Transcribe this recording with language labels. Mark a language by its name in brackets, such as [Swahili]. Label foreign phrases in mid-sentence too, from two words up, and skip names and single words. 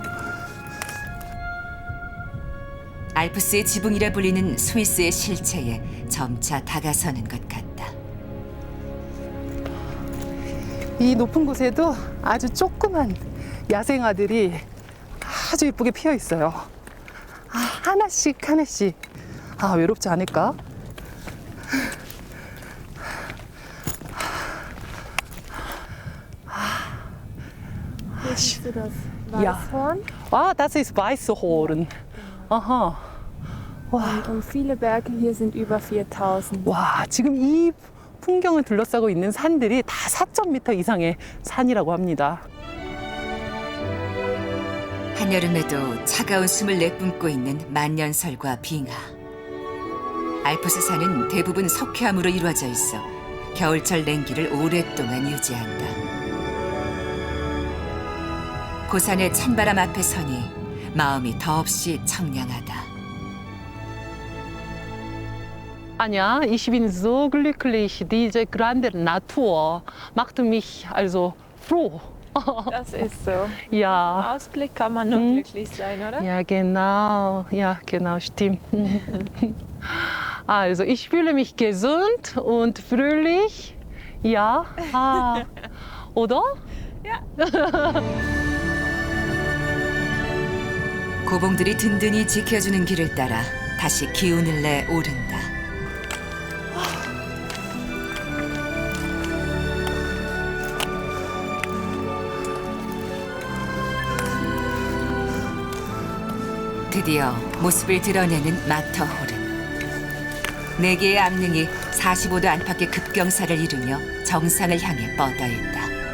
[Korean] 알프스의 지붕이라 불리는 스위스의 실체에 점차 다가서는 것 같다. 이 높은 곳에도 아주 조그만 야생화들이 아주 예쁘게 피어 있어요. 하나씩 하나씩. 외롭지 않을까? [German] Siehst du das Ja. Weißhorn? Das ist Weißhorn. Aha. Und viele Berge hier sind über 4000. [Korean] 와, 지금 이 풍경을 둘러싸고 있는 산들이 다 4,000m 이상의 산이라고 합니다. 한여름에도 차가운 숨을 내뿜고 있는 만년설과 빙하. 알프스 산은 대부분 석회암으로 이루어져 있어 겨울철 냉기를 오랫동안 유지한다. 고산의 찬바람 앞에 서니 마음이 더없이 청량하다. [German] Anja, ich bin so glücklich. Diese grande Natur macht mich also froh. Das ist so. Ja. Ausblick kann man nur glücklich sein, oder? Ja, genau, stimmt. Also, ich fühle mich gesund und fröhlich. Ja, oder? [Korean] 고봉들이 든든히 지켜주는 길을 따라 다시 기운을 내 오른다. 드디어 모습을 드러내는 마터홀은 4개의 암릉이 45도 안팎의 급경사를 이루며 정상을 향해 뻗어 있다.